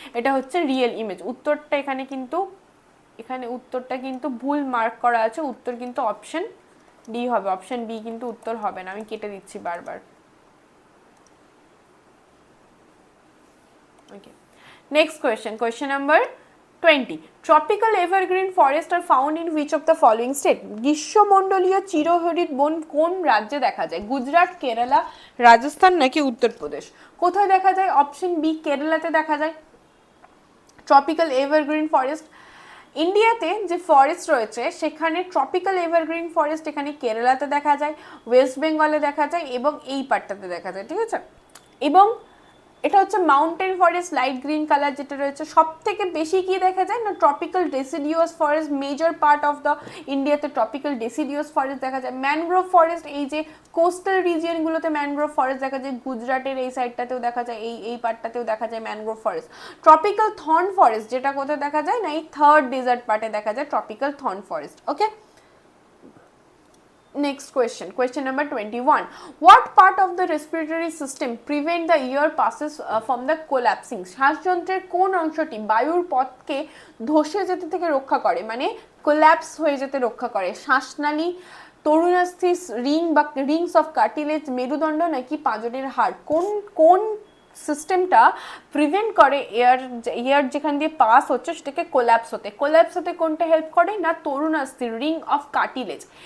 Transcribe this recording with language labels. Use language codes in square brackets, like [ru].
[bn] এটা হচ্ছে real image. উত্তরটা এখানে কিন্তু, এখানে উত্তরটা কিন্তু ভুল মার্ক করা আছে, উত্তর কিন্তু অপশন ডি হবে, অপশন বি কিন্তু উত্তর হবে না, আমি কেটে দিচ্ছি বারবার। ওকে, next question, question number 20. [en] Tropical evergreen forests are found in which of the following state? [bn] গ্রীষ্মমণ্ডলীয় চিরহরিৎ বন কোন রাজ্যে দেখা যায়? গুজরাট, কেরালা, রাজস্থান নাকি উত্তরপ্রদেশ? কোথায় দেখা যায়? অপশন বি, কেরালাতে দেখা যায়। ট্রপিক্যাল এভারগ্রিন ফরেস্ট, ইন্ডিয়াতে যে ফরেস্ট রয়েছে সেখানে ট্রপিক্যাল এভারগ্রিন ফরেস্ট এখানে কেরালাতে দেখা যায়, ওয়েস্ট বেঙ্গলে দেখা যায় এবং এই পার্টটাতে দেখা যায়, ঠিক আছে। এবং এটা হচ্ছে mountain forest, light green colour যেটা রয়েছে, সব থেকে বেশি কি দেখা যায় না tropical deciduous forest, major part of the ইন্ডিয়াতে ট্রপিক্যাল ডেসিডিউয়াস ফরেস্ট দেখা যায়। ম্যানগ্রোভ ফরেস্ট, এই যে কোস্টাল রিজিয়নগুলোতে ম্যানগ্রোভ ফরেস্ট দেখা যায়, গুজরাটের এই সাইডটাতেও দেখা যায়, এই পার্টটাতেও দেখা যায় mangrove forest. Tropical thorn forest যেটা কোথায় দেখা যায় না এই থার্ড ডেজার্ট পার্টে দেখা যায় tropical thorn forest. [en] Okay, next question, question number 21. What part of the respiratory system prevent the air passes from the collapsing? [bn] শ্বাসযন্ত্রের কোন অংশটি বায়ুর পথকে ধসে যেতে থেকে রক্ষা করে, মানে কোল্যাপস হয়ে যেতে রক্ষা করে? শ্বাসনালী, তরুণাস্থি, রিং বা রিংস অফ কার্টিলেজ, মেরুদণ্ড নাকি পাঁজরের হাড়? কোন সিস্টেমটা প্রিভেন্ট করে এয়ার যেখান দিয়ে পাস হচ্ছে সেটাকে কোল্যাপস হতে কোনটা হেল্প করে না তরুণাস্থি, রিং অফ কার্টিলেজ।